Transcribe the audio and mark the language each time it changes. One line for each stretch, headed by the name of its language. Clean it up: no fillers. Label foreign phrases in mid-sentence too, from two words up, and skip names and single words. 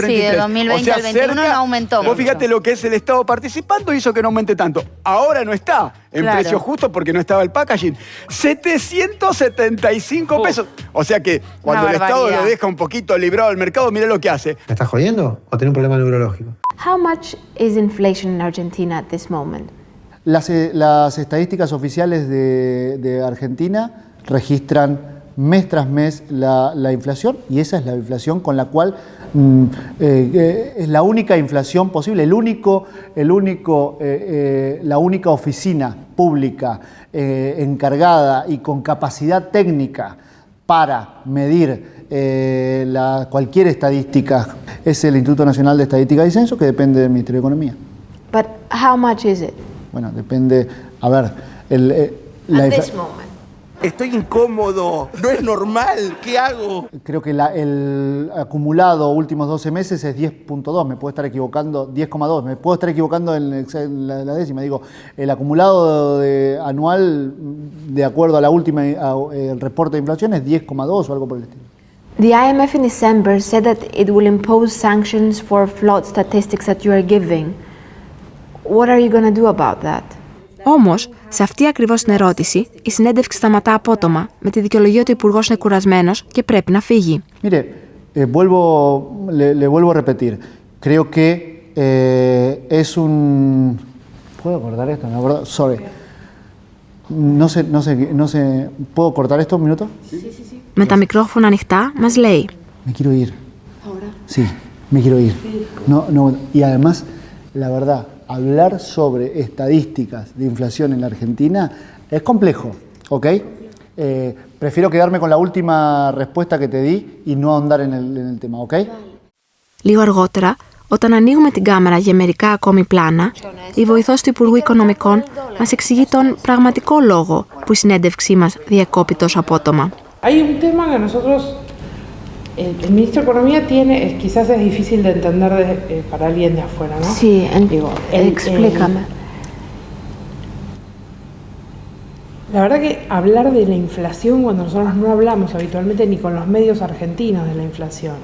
Spanish: Sí, de 2020 al 2021 no aumentó. Vos fíjate lo que es el Estado participando hizo que no aumente tanto. Ahora no está en precios justos porque no estaba el packaging. 775 pesos. O sea que cuando el Estado lo deja un poquito librado al mercado, mirá lo que hace. ¿Me estás jodiendo o tenés un problema neurológico?
English: How much is inflation in Argentina at this moment?
Spanish: Las estadísticas oficiales de Argentina registran mes tras mes la inflación, y esa es la inflación con la cual es la única inflación posible, la única oficina pública encargada y con capacidad técnica para medir cualquier estadística es el Instituto Nacional de Estadística y Censo, que depende del Ministerio de Economía.
English: But how much is it?
Spanish: Bueno, depende, a ver,
English: At this moment.
Spanish: Estoy incómodo, no es normal, ¿qué hago? Creo que el acumulado últimos 12 meses es 10.2, me puedo estar equivocando, 10,2, me puedo estar equivocando en la décima. Digo, el acumulado anual, de acuerdo a la última el reporte de inflación, es 10,2 o algo por el estilo.
English: The IMF in December said that it will impose sanctions for flawed statistics that you are giving. What are you going to do about that?
Greek: Όμως, σε αυτή ακριβώς την ερώτηση, η συνέντευξη σταματά απότομα, με τη δικαιολογία ότι ο Υπουργός είναι κουρασμένος και πρέπει να φύγει.
Spanish: Mire, le vuelvo a repetir. Creo que es un... ¿Puedo cortar esto? No, ¿verdad? Sorry. No sé. ¿Puedo cortar esto un minuto? Sí.
Greek: Με τα μικρόφωνα ανοιχτά, μας λέει.
Spanish: Me quiero ir. ¿Ahora? Sí, me quiero ir. No. Y además, la verdad, hablar sobre estadísticas de inflación en la Argentina es complejo, ¿ok? Prefiero quedarme con la última respuesta que te di y no ahondar en el tema, ¿ok?
Greek: Λίγο αργότερα, όταν ανοίγουμε την κάμερα για μερικά ακόμη πλάνα, η βοηθός του Υπουργού Οικονομικών μας εξηγεί τον πραγματικό λόγο που η συνέντευξή μας διακόπη τόσο απότομα.
Spanish: Hay un tema que nosotros, el ministro de Economía tiene, quizás es difícil de entender para alguien de afuera, ¿no? Sí, explícame. La verdad que hablar de la inflación cuando nosotros no hablamos habitualmente ni con los medios argentinos de la inflación.